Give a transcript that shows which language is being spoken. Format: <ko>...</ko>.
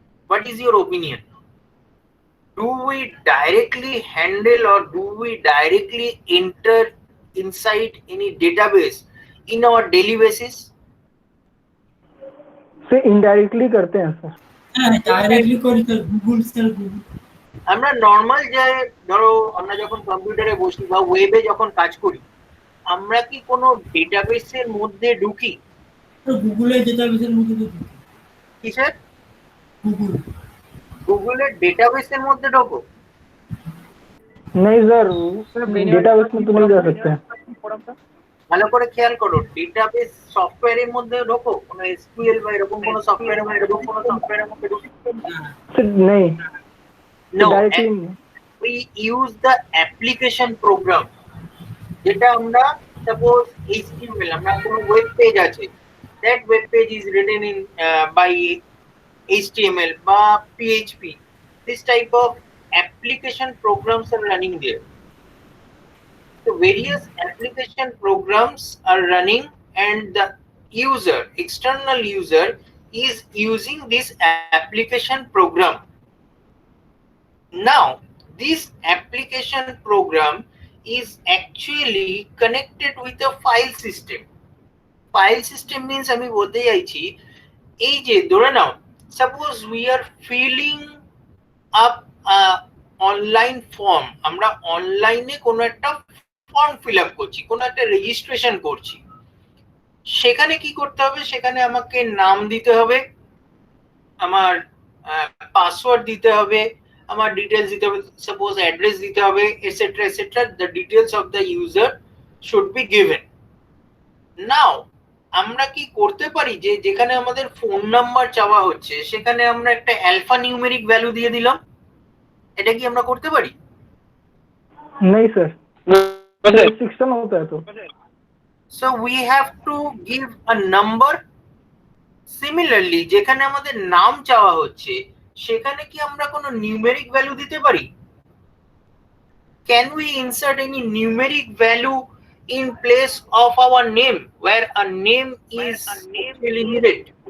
<en>What is your opinion? Do we directly handle or do we directly enter inside any database in our daily basis?</en> <hi>से indirectly करते हैं sir.</hi> <bn>হ্যাঁ directly করি তো Google sir Google আমরা normal যে ধরো আমরা যখন কম্পিউটারে বসি বা ওয়েবে যখন কাজ করি, আমরা কি কোনো ডেটাবেসের মধ্যে ঢুকি? তো গুগলে ডেটাবেসের মধ্যে তো ঢুকি। কিসের? গুগল গুগলের ডেটাবেসের মধ্যে ঢোকো?</bn> <hi>नहीं सर, डेटाबेस में तो नहीं जा सकते।</hi> <bn>ভালো করে খেয়াল করো, ডেটাবেস সফটওয়্যারের মধ্যে ঢোকো, কোনো এসকিউএল বা এরকম কোনো সফটওয়্যারের মধ্যে ঢুকি?</bn> <hi>सर नहीं,</hi> <en>No, directly we use the application program,</en> <bn>যেটা আমরা</bn> <en>suppose HTML,</en> <bn>আমরা কোনো ওয়েব পেজ আছে,</bn> <en>that web page is written in by HTML বা PHP. This type of application programs are running there. So various application programs are running and the user, external user, is using this application program. Now, this application program is actually connected with a file system. File system means</en> <bn>আমি বলতে চাইছি, এই যে ধরে নাও,</bn> <en>suppose we are filling up a online form,</en> <bn>আমরা অনলাইনে কোনো একটা ফর্ম ফিল আপ করছি, কোনো একটা রেজিস্ট্রেশন করছি, সেখানে কি করতে হবে? সেখানে আমাকে নাম দিতে হবে, আমার পাসওয়ার্ড দিতে হবে, আমার ডিটেলস দিতে হবে, সাপোজ অ্যাড্রেস দিতে হবে, etcetera etcetera.</bn> <en>The details of the user should be given.</en> <bn>নাও আমরা কি করতে পারি যে যেখানে আমাদের ফোন নাম্বার চাওয়া হচ্ছে সেখানে আমরা একটা অ্যালফা নিউমেরিক ভ্যালু দিয়ে দিলাম? এটা কি আমরা করতে পারি?</bn> <hi>नहीं सर, restriction होता है तो।</hi> <en>So we have to give a number.</en> <bn>Similarly, যেখানে আমাদের নাম চাওয়া হচ্ছে সেখানে কি আমরা কোনো নিউমেরিক ভ্যালু দিতে পারি?</bn> <en>Can we insert any numeric value in place of our name where a name is actually needed?</en>